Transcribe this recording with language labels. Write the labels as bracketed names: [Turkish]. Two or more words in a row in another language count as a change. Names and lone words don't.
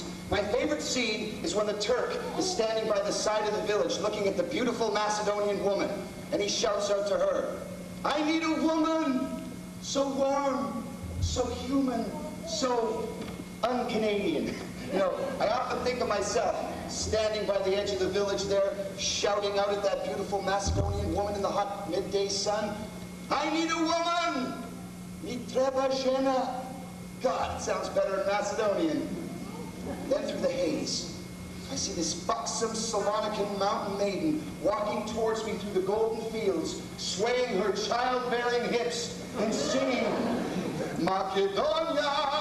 [English] My favorite scene is when the Turk is standing by the side of the village looking at the beautiful Macedonian woman, and he shouts out to her, "I need a woman so warm, so human, so un-Canadian." You know, I often think of myself standing by the edge of the village there, shouting out at that beautiful Macedonian woman in the hot midday sun, "I need a woman! [Macedonian] Ми треба жена." [English] God, it sounds better in Macedonian. Then through the haze, I see this buxom Salonican mountain maiden walking towards me through the golden fields, swaying her childbearing hips and singing, "Macedonia!